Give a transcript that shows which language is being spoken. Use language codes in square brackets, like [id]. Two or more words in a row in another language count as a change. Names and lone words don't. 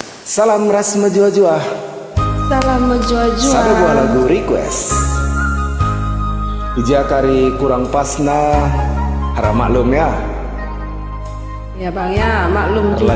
[btx] Salam ras menjua-jua. Salam menjua-jua. Sada buah lagu request. Ija kari kurang pasna, [id] harap maklum ya. Ya bang ya, maklum juga.